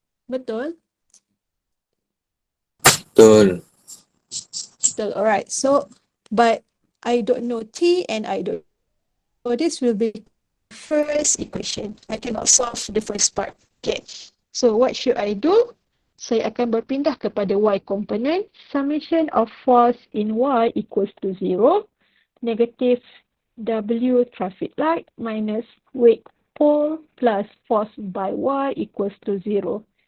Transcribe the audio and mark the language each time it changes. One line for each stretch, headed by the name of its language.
Malay: Betul? Betul. Betul, alright.
English: So, but I don't know T and I don't. So, this will be first equation. I cannot solve the first part. Okay. So, what should I do?
Malay: Saya akan berpindah kepada Y component.
English: Summation of force in Y equals to 0. Negative W traffic light minus weight pole plus force by Y equals to 0.